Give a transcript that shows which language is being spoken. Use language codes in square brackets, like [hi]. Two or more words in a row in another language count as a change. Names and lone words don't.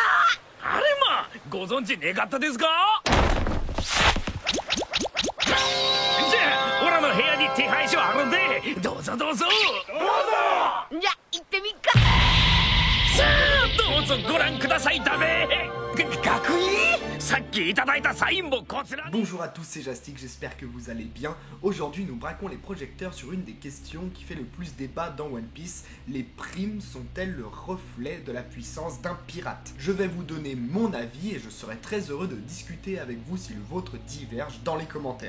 [ja] あれまご存知ねかったですか。じゃあオラの部屋に手配書あるんでどうぞどうぞ。じゃ行ってみっか。さあどうぞご覧くださいだべ。学位さっきいただいたサインもこちらに。 [fr] Bonjour à tous, c'est Jastic, j'espère que vous allez bien. Aujourd'hui, nous braquons les projecteurs sur une des questions qui fait le plus débat dans One Piece. Les primes sont-elles le reflet de la puissance d'un pirate? Je vais vous donner mon avis et je serai très heureux de discuter avec vous si le vôtre diverge dans les commentaires.